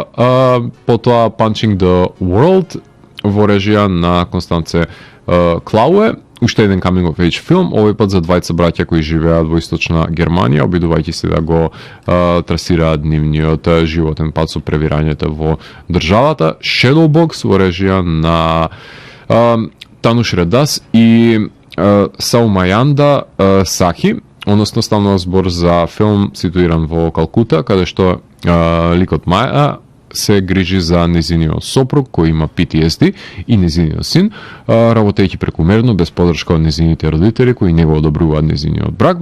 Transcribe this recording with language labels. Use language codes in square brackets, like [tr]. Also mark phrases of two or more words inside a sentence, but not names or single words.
[mk] Потоа Punching the World во режија на Констанце Клауе, уште еден [en] coming of age [mk] филм, овој пат за двајца браќа кои живеат во источна Германија, обидувајќи се да го трасираат нивниот животен пат со превирањето во државата. Shadowbox во режија на Тануш Редас и Саумајанда Сахи, односно станува збор за филм ситуиран во Калкута, каде што ликот Маја се грижи за незиниот сопруг кој има PTSD и незиниот син, работејќи прекумерно без подршка од незините родители кои не го одобруваат незиниот брак.